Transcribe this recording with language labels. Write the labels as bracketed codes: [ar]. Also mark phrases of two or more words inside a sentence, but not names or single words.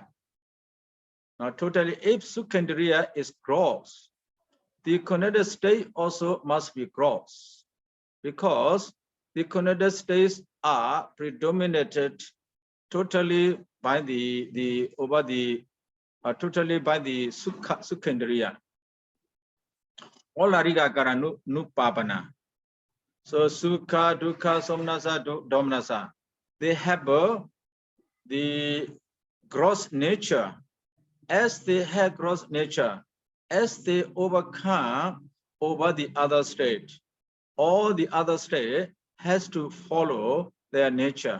[en] Now totally, if sukkhandriya is gross, the cognizant state also must be gross, because the cognizant states are predominated totally by the sukkhandriya. [pi] Olarika karanu nupapana. So sukha, dukkha, somnasa, domanasa, [en] they have the gross nature. As they have gross nature, as they overcome over the other state, all the other state has to follow their nature.